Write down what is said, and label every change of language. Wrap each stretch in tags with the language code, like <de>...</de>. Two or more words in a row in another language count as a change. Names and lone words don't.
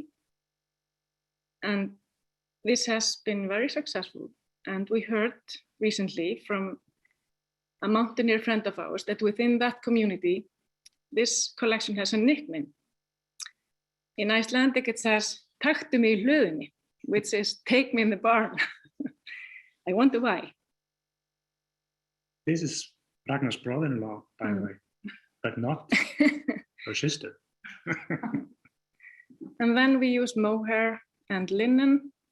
<en>And this has been very successful. And we heard recently from a mountaineer friend of ours that within that community, this collection has a nickname. In Icelandic, it says,</en> <is>"Taktu mig í hlöðunni,"</is> <en>which is "take me in the barn." I wonder why. This is Ragnar's brother-in-law, by the way, but not her sister. And then we use mohair and linen.</en>